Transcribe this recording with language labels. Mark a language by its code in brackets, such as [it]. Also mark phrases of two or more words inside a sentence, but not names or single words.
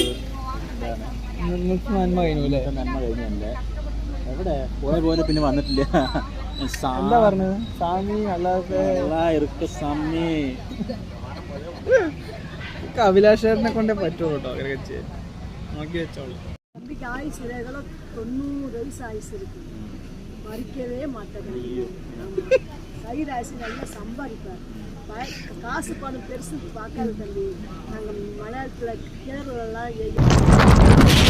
[ml] നിങ്ങൾക്ക് നന്മ കഴിഞ്ഞു അല്ലേ? നന്മ കഴിഞ്ഞല്ലേ? എവിടെ പോയ പോലെ പിന്നെ വന്നിട്ടില്ല. എന്താ പറഞ്ഞത്? സ്വാമി അല്ലാതെ സ്വാമി അഭിലാഷേട്ടനെ കൊണ്ടേ പറ്റുള്ളൂ കേട്ടോ. അങ്ങനെ ചെയ്യാൻ നോക്കി വെച്ചോളൂ. [ta] தம்பிக்கு ஆயுசு 90 வயசு ஆயுசு இருக்கு, மறிக்கவே மாட்டேங்குது. சைடு ஆயுசு நல்லா சம்பாதிப்பார். காசு பணம் பெருசு பார்க்காது தம்பி. நாங்கள் மலையாளத்தில் கேரளெல்லாம்